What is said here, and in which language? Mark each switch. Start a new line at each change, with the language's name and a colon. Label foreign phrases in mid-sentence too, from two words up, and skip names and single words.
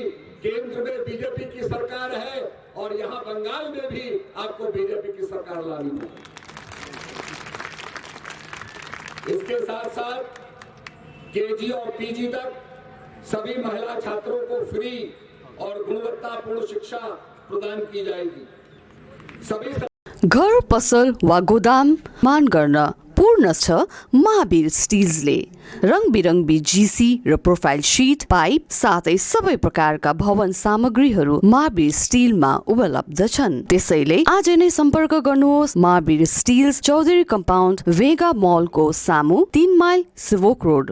Hindi: केंद्र में बीजेपी की सरकार है और यहाँ बंगाल में भी आपको बीजेपी की सरकार लानी होगी। इसके साथ साथ KG और PG तक सभी महिला छात्रों को फ्री और गुणवत्तापूर्ण शिक्षा प्रदान की जाएगी। सभी
Nepali: घर, पसल वा गोदाम मान गर्न पूर्ण छ महावीर स्टिल्सले। रङबिरङ्गी GC र
English: profile sheet,
Nepali: पाइप साथै सबै प्रकारका भवन सामग्रीहरू महावीर स्टिलमा उपलब्ध छन्। त्यसैले आज नै सम्पर्क गर्नुहोस्। महावीर स्टिल्स, चौधरी कम्पाउन्ड, भेगा मलको सामु, 3 माइल सिभोक रोड।